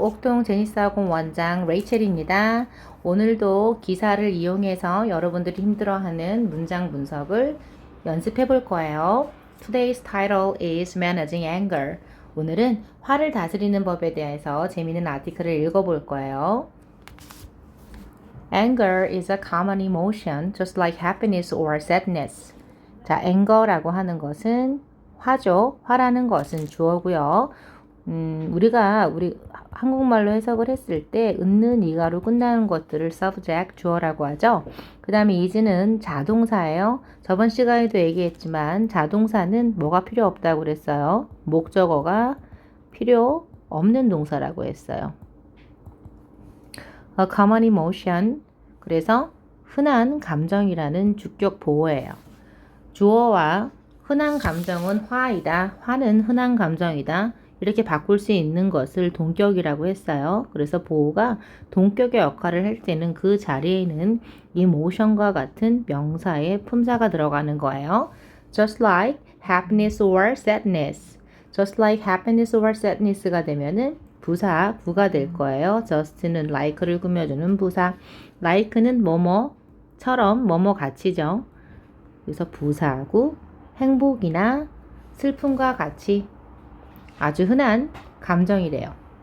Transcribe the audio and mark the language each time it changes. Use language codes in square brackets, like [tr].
[ko] 옥동 제니스학원 원장 레이첼입니다. 오늘도 기사를 이용해서 여러분들이 힘들어하는 문장 분석을 연습해 볼 거예요. [en] Today's title is Managing Anger. [ko] 오늘은 화를 다스리는 법에 대해서 재미있는 아티클을 읽어볼 거예요. [en] Anger is a common emotion, just like happiness or sadness. [ko] 자, anger라고 하는 것은 화죠. 화라는 것은 주어고요. 우리가 한국말로 해석을 했을 때 은는 이가로 끝나는 것들을 subject, 주어라고 하죠. 그 다음에 is는 자동사예요. 저번 시간에도 얘기했지만 자동사는 뭐가 필요 없다고 그랬어요. 목적어가 필요 없는 동사라고 했어요. [en] A common emotion, [ko] 그래서 흔한 감정이라는 주격 보호예요. 주어와 흔한 감정은 화이다. 화는 흔한 감정이다. 이렇게 바꿀 수 있는 것을 동격이라고 했어요. 그래서 보호가 동격의 역할을 할 때는 그 자리에는 emotion과 같은 명사의 품사가 들어가는 거예요. [en] Just like happiness or sadness. Just like happiness or sadness [ko] 가 되면은 부사 구가 될 거예요. just는 like를 꾸며주는 부사. like는 뭐뭐처럼 뭐뭐 같이죠. 그래서 부사구 행복이나 슬픔과 같이 아주 흔한 감정이래요.